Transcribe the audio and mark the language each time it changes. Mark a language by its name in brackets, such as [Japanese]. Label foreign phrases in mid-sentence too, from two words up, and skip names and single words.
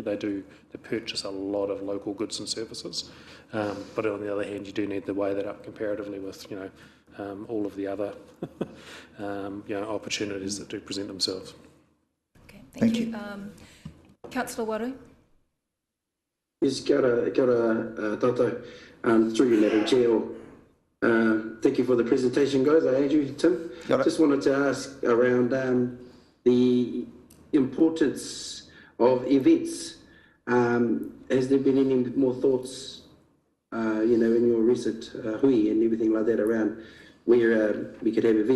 [English] They purchase a lot of local goods and services, but on the other hand, you do need to weigh that up comparatively with all of the other opportunities that do present themselves. Okay, thank you. Councillor Waru. Yes, [Māori] kia ora tātou. [English] Through you, Madam Chair. Thank you for the presentation, guys. Andrew, Tim. Just wanted to ask around the importance of events. Has there been any more thoughts, in your recent hui and everything like that around where we could have events?